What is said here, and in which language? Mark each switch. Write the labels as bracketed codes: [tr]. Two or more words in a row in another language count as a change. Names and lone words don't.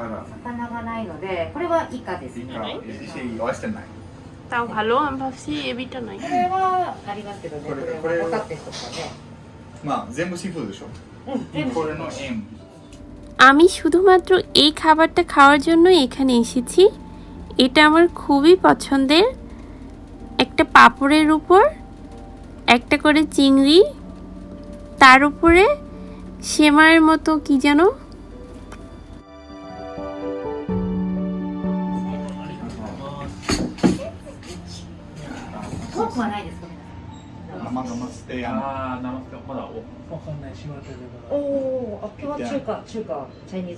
[ja] 魚がないのでこれはイカですねお会いしてない [bn] তাও ভালো, আমি ভাবছি এবিটা নাই। [ja] これはありますけどねこれは分かってる人とかねまあ全部シーフードでしょこれの円 [bn] আমি শুধুমাত্র এই খাবারটা খাওয়ার জন্য এখানে এসেছি। এটা আমার খুবই পছন্দের। একটা পাপড়ের উপর একটা করে চিংড়ি, তার উপরে সেমাইয়ের মতো কি যেন, [ja] おお今日は中華チャイニーズ